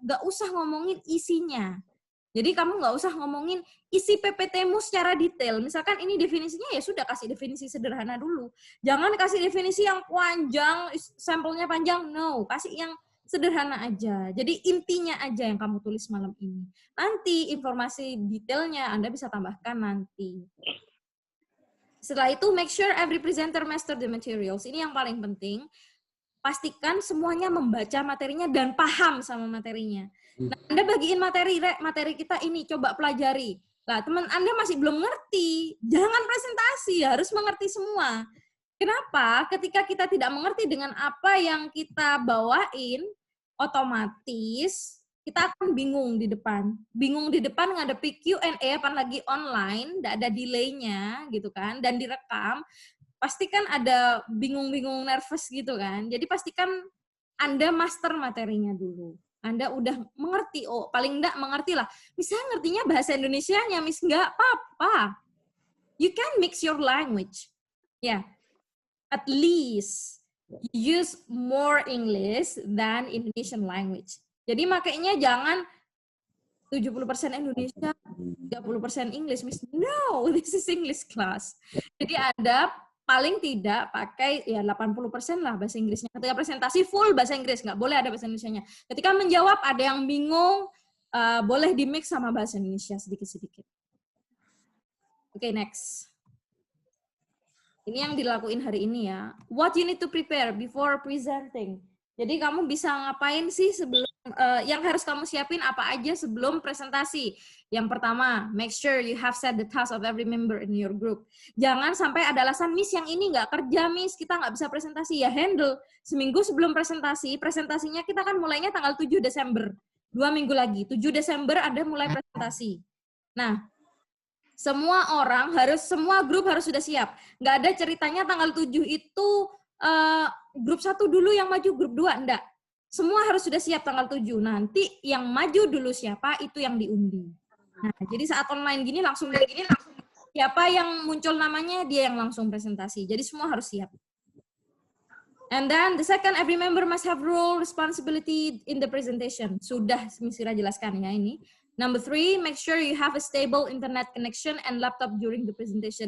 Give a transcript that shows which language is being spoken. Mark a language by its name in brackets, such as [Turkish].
[Indonesian] Nggak usah ngomongin isinya. Jadi kamu nggak usah ngomongin isi PPT-mu secara detail. Misalkan ini definisinya, ya sudah kasih definisi sederhana dulu. Jangan kasih definisi yang panjang, sampelnya panjang. No, kasih yang sederhana aja. Jadi intinya aja yang kamu tulis malam ini. Nanti informasi detailnya Anda bisa tambahkan nanti. Setelah itu, [English] make sure every presenter master the materials. [Indonesian] Ini yang paling penting. Pastikan semuanya membaca materinya dan paham sama materinya. Nah, Anda bagiin materi kita ini, coba pelajari. Nah, teman Anda masih belum ngerti, jangan presentasi, harus mengerti semua. Kenapa? Ketika kita tidak mengerti dengan apa yang kita bawain, otomatis kita akan bingung di depan. Bingung di depan ngadepi Q&A, apalagi online, tidak ada delay-nya, gitu kan, dan direkam. Pasti kan ada bingung-bingung nervous gitu kan. Jadi pastikan Anda master materinya dulu. Anda udah mengerti, oh paling enggak mengerti lah. Misalnya ngertinya bahasa Indonesianya, Miss, enggak apa-apa. [English] You can mix your language. Ya, yeah. At least use more English than Indonesian language. [Indonesian] Jadi makanya jangan 70% Indonesia, 30% English, Miss. [English] No, this is English class. [Indonesian] Jadi Anda paling tidak pakai ya 80% lah bahasa Inggrisnya. Ketika presentasi full bahasa Inggris, nggak boleh ada bahasa Indonesianya. Ketika menjawab ada yang bingung, boleh di-mix sama bahasa Indonesia sedikit-sedikit. Oke, next. Ini yang dilakuin hari ini ya. [English] What you need to prepare before presenting. [Indonesian] Jadi kamu bisa ngapain sih sebelum, yang harus kamu siapin apa aja sebelum presentasi. Yang pertama, [English] make sure you have set the task of every member in your group. [Indonesian] Jangan sampai ada alasan, Miss yang ini nggak kerja, Miss, kita nggak bisa presentasi. Ya handle, seminggu sebelum presentasi, presentasinya kita kan mulainya tanggal 7 Desember. 2 minggu lagi, 7 Desember ada mulai presentasi. Nah, semua grup harus sudah siap. Nggak ada ceritanya tanggal 7 itu, grup 1 dulu yang maju, grup 2 enggak. Semua harus sudah siap tanggal 7. Nanti yang maju dulu siapa, itu yang diundi. Nah, jadi saat online gini langsung siapa yang muncul namanya, dia yang langsung presentasi. Jadi semua harus siap. [English] And then the second, every member must have role responsibility in the presentation. [Indonesian] Sudah Miss Ira jelaskan ya ini. [English] Number 3, make sure you have a stable internet connection and laptop during the presentation.